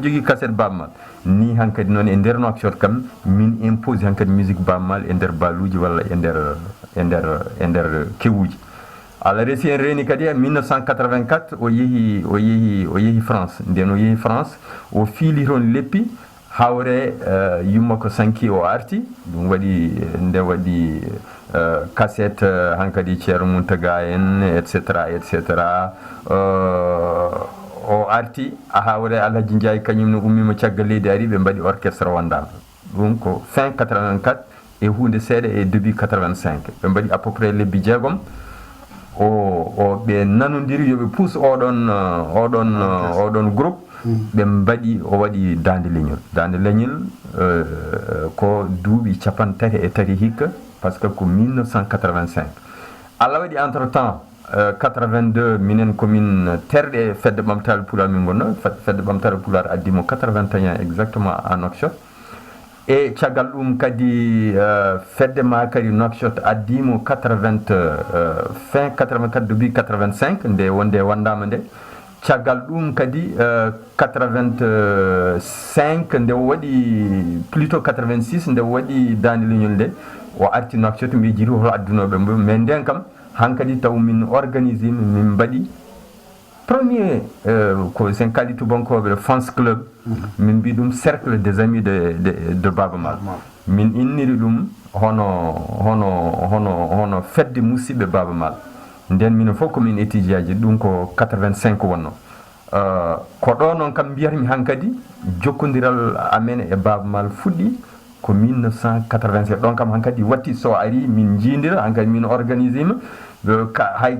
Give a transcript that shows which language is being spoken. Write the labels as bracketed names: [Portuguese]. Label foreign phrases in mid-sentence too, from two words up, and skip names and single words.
[Fula] jogui cassette Baaba Maal ni hankadi noon e nder Nouakchott kam min impose hankadi musique Baaba Maal e nder baaluji walla e nder kewuji Allah resi en reeni kadi 1984 o yehi France nden o yehi France o fiili toon leppi hawre yumma ko sanki o arti ɗum waɗi nde waɗi cassette hankadi Ceerno Mountaga en etc o arti hawre Alhaji Ndiaye kañum no ummima caggal leydi ari ɓe mbaɗi orchestre wandama ɗum ko fin 84 e hunde seeɗa e début 85 ɓe mbaɗi [French] à peu près [Fula] lebbi jeegom o ɓe nanodiri yoɓe puus oɗon groupe ɓe mbaɗi o waɗi Dande Leñol ko duuɓi 33 hikka [French] par ce [Fula] que ko 1985 Allah waɗi [French] entre temps [Fula] 82 minen komin terɗe fedde ɓamtare Pulaar min gonno fedde ɓamtare Pulaar addimo 81 [French] exactement à Nouakchott [Fula] e caggal ɗum kadi fedde makari Nouakchott addimo fin 84 début 85 nde wonde wandama nde caggal ɗum kadi 85 nde waɗi plutôt 86 nde waɗi Dande Leñol nde o arti Nouakchott mbi jiri hol addunoɓe mbo mais nden kam hankadi taw min organisé min mbaɗi premier ko sen kali tubankoɓe fans club min mbi ɗum [French] cercle des amis de Baaba Maal [Fula] min inniri ɗum hono fedde musidɓe Baaba Maal nden minen fof komin étudiant ji ɗum ko 85 wonno ko ɗo noon kam mbiyatmi hankadi jokkodiral amen e Baaba Maal fuɗɗi ko 1987 ɗon kam hankadi watti so ari min jindira hankadi min organisé ma hay